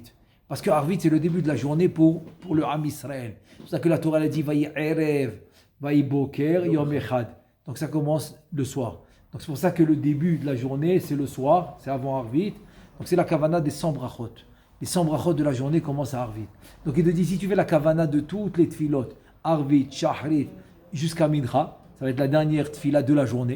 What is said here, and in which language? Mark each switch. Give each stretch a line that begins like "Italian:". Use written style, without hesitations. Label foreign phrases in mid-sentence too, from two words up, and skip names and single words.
French: Parce que arvit c'est le début de la journée pour le Ham Israël. C'est pour ça que la Torah a dit
Hebrew: ויהי ערב ויהי בקר יום אחד.
French: Donc ça commence le soir. Donc c'est pour ça que le début de la journée c'est le soir, c'est avant arvit. Donc c'est la kavana des 100 brachot. Les 100 brachot de la journée commencent à Arvit. Donc il te dit, si tu fais la kavana de toutes les tfilot, Arvit, Shahrit, jusqu'à Mincha, ça va être la dernière tfila de la journée.